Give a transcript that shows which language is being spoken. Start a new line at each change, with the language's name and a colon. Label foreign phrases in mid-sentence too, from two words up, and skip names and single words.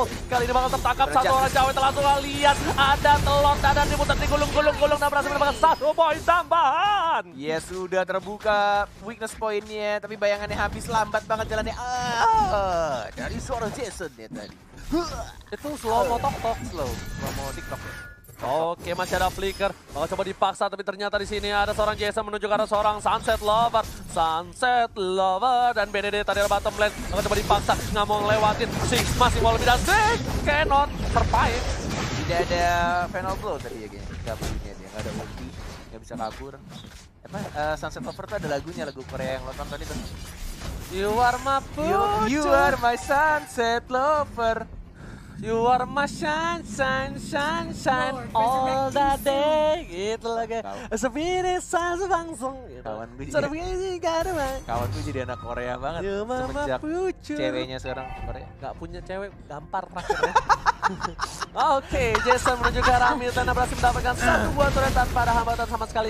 Indonesian: Kali ini bakal tertangkap satu orang cewek. Langsung lihat ada telur dan diputar digulung-gulung dan berhasil mendapatkan 1 poin tambahan. Ya sudah terbuka
English: weakness pointnya,
Indonesian: tapi bayangannya habis, lambat banget jalannya. Dari suara Jason ya tadi. Itu
English: slow mo
Indonesian: tok-tok.
English: Slow mo
Indonesian: TikTok ya. Oke, masih ada flicker. Bakal coba dipaksa, tapi ternyata di sini ada seorang Jason menuju ke arah seorang Sunset Lover. Sunset Lover dan Benedetta dari
English: bottom lane.
Indonesian: Bakal coba dipaksa, nggak mau ngelewatin. Six masih mau lebih dan
English: Six cannot survive.
Indonesian: Tidak ada
English: final blow
Indonesian: tadi ya kayaknya. Nggak punya dia, nggak ada ulti, nggak bisa kabur. Sunset Lover tuh ada lagunya, lagu Korea yang lo tonton itu.
English: You are my You are my sunset lover. You are my sunshine all the day.
Indonesian: Gitu lagi. Sepiris sebangsung. Kawan gue jadi anak Korea banget. Semenjak ceweknya sekarang Korea. Gak punya cewek, gampar terakhirnya. Oke, Jason menuju ke arah mid dan berhasil mendapatkan 1 buah turret tanpa ada hambatan sama sekali.